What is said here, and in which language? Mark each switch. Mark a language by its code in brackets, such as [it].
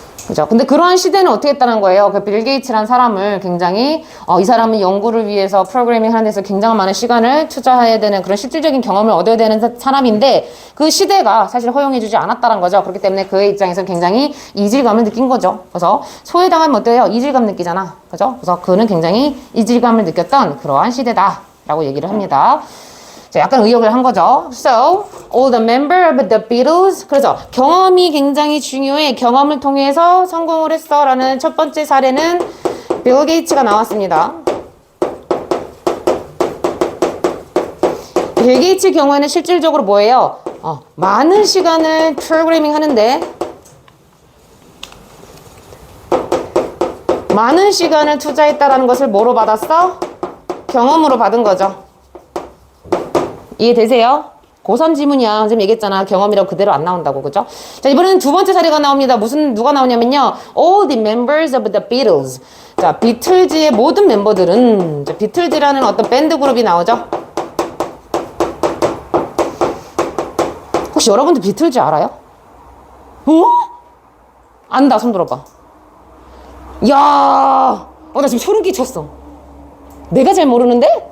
[ko] 그죠? 근데 그러한 시대는 어떻게 했다는 거예요? 빌 게이츠란 사람을 굉장히 이 사람은 연구를 위해서 프로그래밍 하는 데서 굉장히 많은 시간을 투자해야 되는 그런 실질적인 경험을 얻어야 되는 사람인데 그 시대가 사실 허용해주지 않았다는 거죠. 그렇기 때문에 그의 입장에서 굉장히 이질감을 느낀 거죠. 그래서 소외당하면 어때요? 이질감 느끼잖아. 그죠? 그래서 그는 굉장히 이질감을 느꼈던 그러한 시대다라고 얘기를 합니다. 자, 약간 의역을 한 거죠. [en] So, all the member of the Beatles. [ko] 그래서 경험이 굉장히 중요해. 경험을 통해서 성공을 했어. 라는 첫 번째 사례는 빌 게이츠가 나왔습니다. 빌 게이츠 경우에는 실질적으로 뭐예요? 많은 시간을 프로그래밍 하는데 많은 시간을 투자했다라는 것을 뭐로 받았어? 경험으로 받은 거죠. 이해되세요? 고3 지문이야. 선생님 얘기했잖아. 경험이라고 그대로 안 나온다고. 그죠? 자, 이번에는 두 번째 사례가 나옵니다. 누가 나오냐면요. [en] All the members of the Beatles. [ko] 자, 비틀즈의 모든 멤버들은, 자, 비틀즈라는 어떤 밴드 그룹이 나오죠? 혹시 여러분들 비틀즈 알아요? 안다. 손 들어봐. 야, 나 지금 소름 끼쳤어. 내가 잘 모르는데?